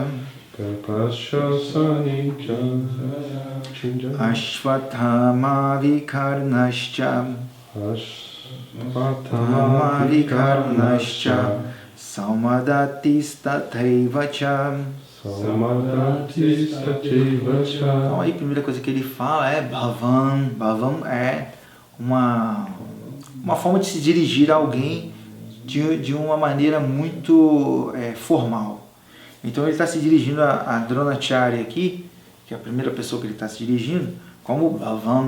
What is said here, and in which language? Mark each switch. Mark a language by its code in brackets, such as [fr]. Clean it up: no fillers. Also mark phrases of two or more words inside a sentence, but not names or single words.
[sa] कृपश्च समितिंजयः. अश्वत्थामा विकर्णश्च. Ashvathama Vikarnascha. सौमदत्तिस्तथैव च. [pt] Então aí a primeira coisa que ele fala é Bhavam. Bhavam é uma forma de se dirigir a alguém de uma maneira muito formal. Então ele está se dirigindo a Dronacharya aqui, que é a primeira pessoa que ele está se dirigindo, como Bhavam.